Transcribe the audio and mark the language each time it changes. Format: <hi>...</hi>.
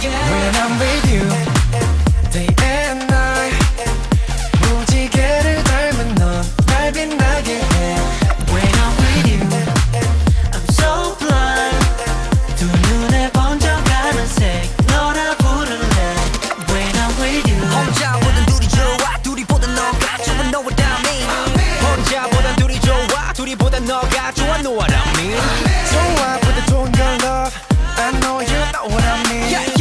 <en>When I'm with you, day and night</en> <ko>무지개를 닮은 넌 날 빛나게 해.</ko> <en>When I'm with you, I'm so blind.</en> <ko>두 눈에 번져가는 색 너라 부를래.</ko> <en>When I'm with you,</en> <ko>혼자보단 둘이 좋아. 둘이보단 너가 좋아.</ko> <en>Know what I mean.</en> <ko>혼자보단 둘이 좋아. 둘이보단 너가 좋아.</ko> <en>Know what I mean.</en> <ko>좋아보다 좋은</ko> <en>your love. I know you know what I mean.</en>